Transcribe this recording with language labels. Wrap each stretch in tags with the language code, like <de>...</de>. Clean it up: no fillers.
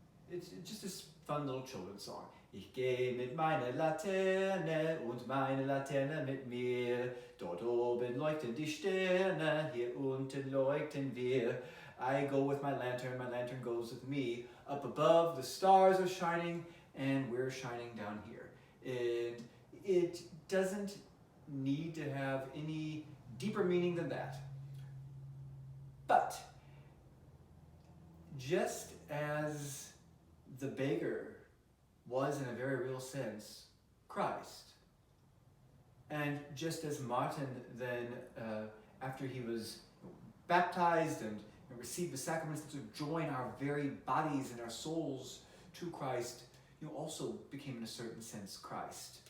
<en>It's just this fun little children's song.</en> <de>Ich gehe mit meiner Laterne und meine Laterne mit mir. Dort oben leuchten die Sterne, hier unten leuchten wir.</de> <en>I go with my lantern goes with me. Up above, the stars are shining, and we're shining down here. It doesn't need to have any deeper meaning than that. But just as the beggar was, in a very real sense, Christ, and just as Martin then, after he was baptized and received the sacraments to join our very bodies and our souls to Christ, also became in a certain sense Christ.</en>